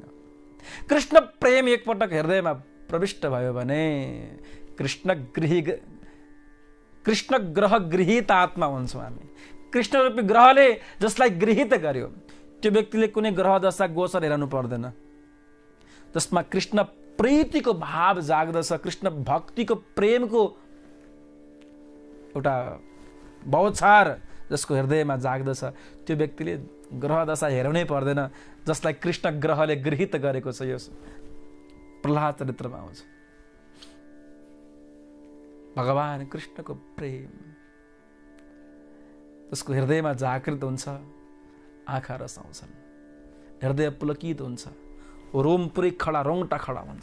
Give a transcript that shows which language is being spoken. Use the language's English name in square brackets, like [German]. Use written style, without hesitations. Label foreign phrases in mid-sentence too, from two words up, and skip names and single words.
[Nepali] कृष्ण प्रेम एकपटक हृदयमा प्रविष्ट भयो भने कृष्ण ग्रह गृहीत आत्मा हुन्छौँ हामी। कृष्ण रूपी ग्रहले जसलाई गृहीत गर्यो त्यो व्यक्तिले कुनै ग्रह दशा गोचर हेर्नु पर्दैन। जसमा कृष्ण प्रीतिको भाव जाग्दछ, कृष्ण भक्तिको प्रेमको एउटा बौछार जसको हृदयमा जाग्दछ, त्यो व्यक्तिले ग्रह दशा हेर्नै पर्दैन। जसलाई कृष्ण ग्रहले गृहीत गरेको छ, यो प्रह्लाद चरित्रमा आउँछ। भगवान कृष्णको प्रेम जसको हृदयमा जागृत हुन्छ, आँखा रसाउँछन्, हृदय पुलकित हुन्छ, रोम पुरै खडा, रोङटा खडा हुन्छ।